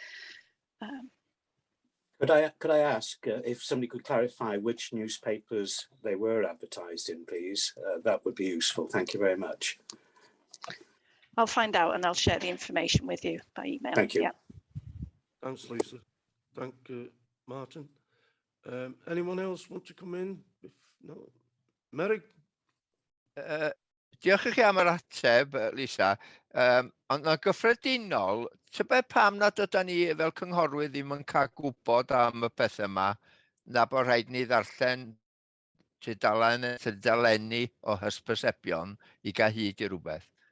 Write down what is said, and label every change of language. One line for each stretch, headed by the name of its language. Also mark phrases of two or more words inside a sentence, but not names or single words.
English: could I ask if somebody could clarify which newspapers they were advertised in, please? That would be useful. Thank you very much. I'll find out and I'll share the information with you by email. Thank you. Yeah. Thanks, Lisa. Thank you, Martin. Anyone else want to come in? If no, Merrick?
Welsh: Diolch i chi am yr ateb, Lisa. Ond yn gyffredinol, tybed pam nad ydyn ni fel cynghorwyr ddim yn cael gwybod am y pethau yma, na bod rhaid ni ddarllen tudaleni o hysbysebion i gael hyd i rhywbeth.